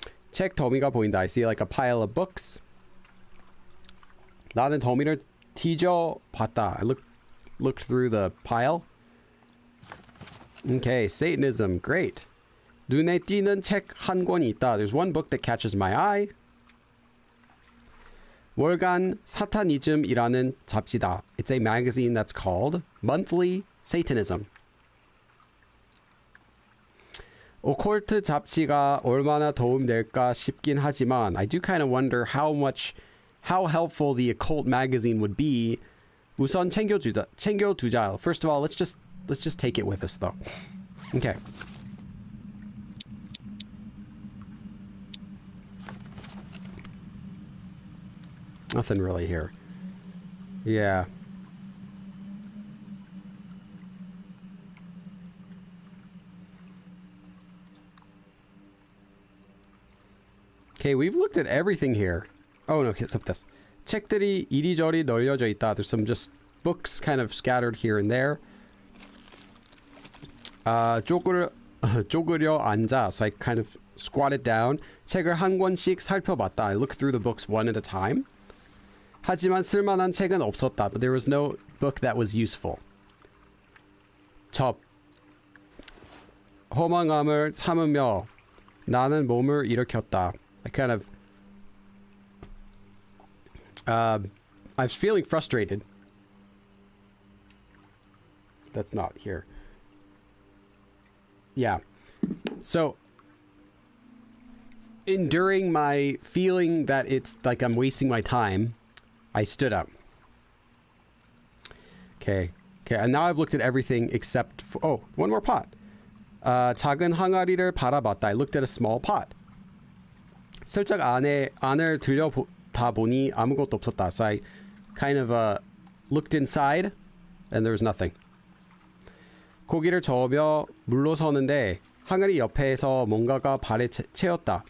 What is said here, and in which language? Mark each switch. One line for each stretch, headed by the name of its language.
Korean: 책 더미가 보인다.
English: I see like a pile of books.
Korean: 나는 더미를 뒤져봤다.
English: I looked through the pile. Okay, Satanism. Great.
Korean: 눈에 띄는 책 한 권이 있다.
English: There's one book that catches my eye.
Korean: 월간 사타니즘이라는 잡지다.
English: It's a magazine that's called Monthly Satanism.
Korean: 오컬트 잡지가 얼마나 도움될까 싶긴 하지만
English: I do kind of wonder how helpful the occult magazine would be.
Korean: 우선 챙겨두자.
English: First of all, let's just take it with us though. Okay. Nothing really here. Yeah. Okay, we've looked at everything here. Oh no, except this.
Korean: 책들이 이리저리 널려져 있다.
English: There's some just books kind of scattered here and there.
Korean: 쪼그려 앉아.
English: So I kind of squatted down.
Korean: 책을 한 권씩 살펴봤다.
English: I looked through the books one at a time.
Korean: 하지만 쓸만한 책은 없었다.
English: But there was no book that was useful. 접.
Korean: 허망함을 참으며 나는 몸을 일으켰다.
English: I kind of I was feeling frustrated. That's not here. Yeah. So enduring my feeling that it's like I'm wasting my time, I stood up. Okay. Okay, and now I've looked at everything except for, oh, one more pot.
Korean: 작은 항아리를 바라봤다.
English: I looked at a small pot.
Korean: 살짝 안을 들여다 보니 아무것도 없었다.
English: So I kind of looked inside and there was nothing.
Korean: 고기를 저으며 물러서는데 항아리 옆에서 뭔가가 발에 채였다.